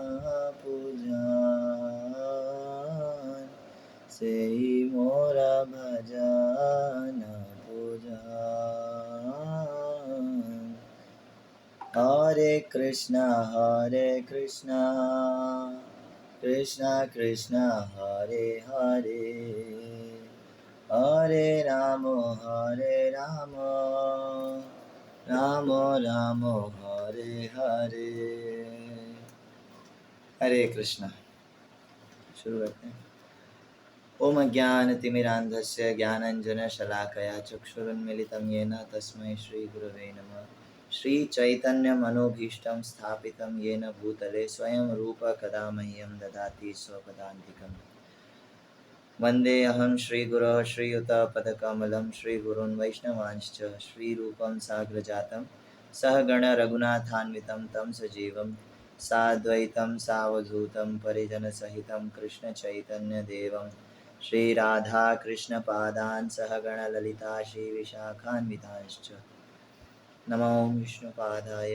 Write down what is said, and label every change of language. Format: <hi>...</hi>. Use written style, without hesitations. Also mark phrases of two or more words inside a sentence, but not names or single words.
<bn>পূজন সেই মোর ভজন পূজন</bn> <sa>হরে কৃষ্ণ কৃষ্ণ কৃষ্ণ হরে হরে হরে রাম রাম রাম हरे हरे। हरे कृष्णा।</sa> <hi>शुरू करते हैं।</hi> <sa>ओम ज्ञानतिमिरान्धस्य ज्ञानाञ्जनशलाकया चक्षुरुन्मीलितं येन तस्मै श्रीगुरवे नमः। श्रीचैतन्यमनोभीष्टं स्थापितं येन भूतले स्वयं रूप कदा मह्यं ददाति स्वपदान्तिकम्। वन्देऽहं श्रीगुरोः श्रीयुतपदकमलं श्रीगुरून् वैष्णवांश्च श्रीरूपं साग्रजातं सहगण रघुनाथान्वितं तं सजीवं साद्वैतं सावधूतं परिजनसहितं कृष्णचैतन्यदेवं श्रीराधाकृष्णपादान् सहगणललिता श्रीविशाखान्वितांश्च नमो विष्णुपादाय</sa>